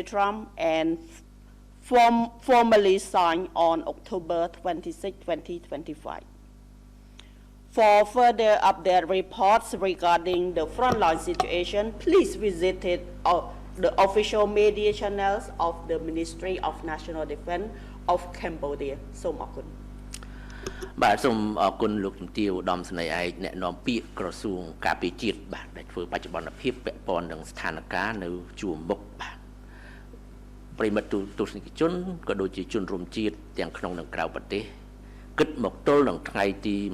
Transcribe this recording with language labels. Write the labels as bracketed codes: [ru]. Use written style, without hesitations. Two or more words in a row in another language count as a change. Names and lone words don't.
[en] Trump and formally signed on October 26, 2025. For further update reports regarding the frontline situation, please visit the official media channels of the Ministry of National Defense of Cambodia. [km] សូមអរគុណ បាទសូមអរគុណលោកជំទាវឧត្តមសេនីយ៍ឯកអ្នកនាំពាក្យក្រសួងការពារជាតិបាទដែលធ្វើបច្ចុប្បន្នភាពពាក់ព័ន្ធនឹងស្ថានភាពនៅជួរមុខបាទប្រិមិត្តទស្សនិកជនក៏ដូចជាជនរួមជាតិទាំងក្នុងនិងក្រៅប្រទេសគិតមកទល់នឹងថ្ងៃទី